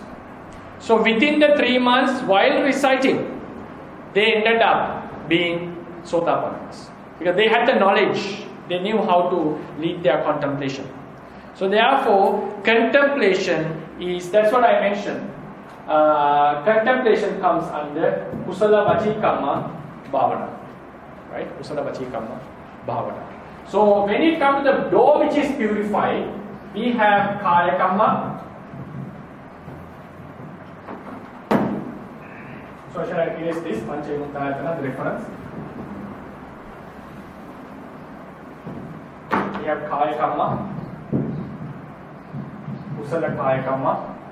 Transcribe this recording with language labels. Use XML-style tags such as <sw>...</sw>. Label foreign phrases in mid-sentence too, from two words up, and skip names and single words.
<en>So within the 3 months, while reciting, they ended up being Sotapannas because they had the knowledge, they knew how to lead their contemplation. So therefore, contemplation is, that's what I mentioned, contemplation comes under</en> <pi>Kusala Vachi Kamma Bhavana,</pi> <en>right?</en> <pi>Kusala Vachi Kamma Bhavana.</pi> <en>So when it comes to the door which is purified, we have</en> <pi>Kaya Kamma.</pi> <en>So shall I erase this Pancha Vimuttayatana, the reference? We have</en> <pi>Kaya Kamma, Kusala Kaya Kamma.</pi>